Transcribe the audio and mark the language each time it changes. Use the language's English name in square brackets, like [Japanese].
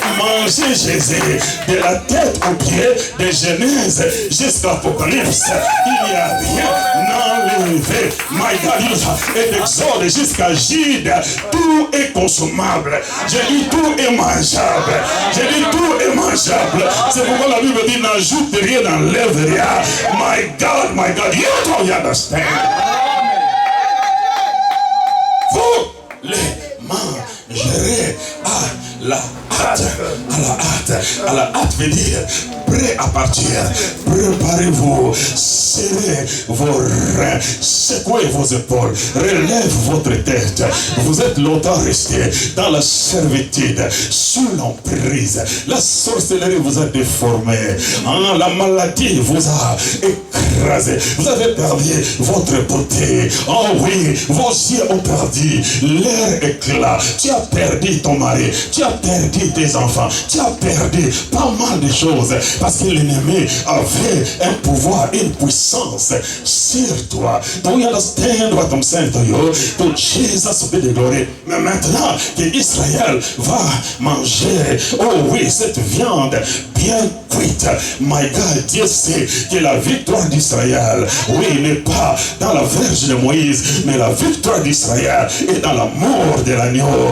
[French] Manger Jésus de la tête au pied, de Genèse jusqu'à Apocalypse. Il n'y a rien enlevé. My God, et d'Exode jusqu'à Jude, tout est consommable. J'ai dit tout est mangeable. J'ai dit tout est mangeable. C'est pourquoi la Bible dit n'ajoute rien, n'enlève rien. [English] My God, you don't understand. [French] Vous les mangerez à la hâte. À la hâte veut dire prêt à partir. Préparez-vous, serrez vos reins, secouez vos épaules, relève votre tête. Vous êtes longtemps resté dans la servitude, sous l'emprise. La sorcellerie vous a déformé. La maladie vous a écrasé. Vous avez perdu votre beauté. Oh oui, vos yeux ont perdu leur éclat. Tu as perdu ton mari. Tu as perdu tes enfants. Tu as perdu pas mal de choses. Parce que l'ennemi avait un pouvoir, une puissance sur toi. [English] Do you understand what I'm saying to you? To Jesus be the glory. [French] Mais maintenant que Israël va manger, oh oui, cette viande bien cuite. My God, Dieu sait que la victoire d'Israël, oui, n'est pas dans la verge de Moïse, mais la victoire d'Israël est dans la mort de l'agneau.